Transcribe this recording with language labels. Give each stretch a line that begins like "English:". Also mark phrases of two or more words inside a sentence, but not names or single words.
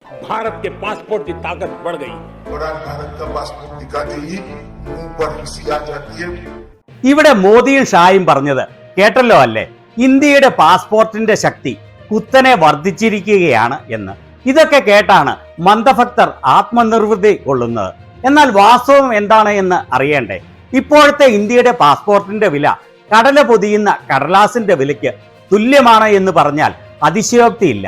Hindi: भारत के पासपोर्ट की ताकत बढ़ गई और आज भारत का पासपोर्ट दिखाते ही मुंह पर हंसी आ जाती है।
Malayalam: ഇവിടെ മോദിയും ഷായും പറഞ്ഞത് കേട്ടല്ലോ അല്ലേ? ഇന്ത്യയുടെ പാസ്പോർട്ടിന്റെ ശക്തി കുത്തനെ വർദ്ധിച്ചിരിക്കുകയാണ് എന്ന്. ഇതൊക്കെ കേട്ടാണ് മന്ദഭക്തർ ആത്മനിർവൃതി കൊള്ളുന്നത്. എന്നാൽ വാസ്തവം എന്താണ് എന്ന് അറിയണ്ടേ? ഇപ്പോഴത്തെ ഇന്ത്യയുടെ പാസ്പോർട്ടിന്റെ വില കടല പൊതിയുന്ന കടലാസിന്റെ വിലയ്ക്ക് തുല്യമാണ് എന്ന് പറഞ്ഞാൽ അതിശയോക്തിയില്ല.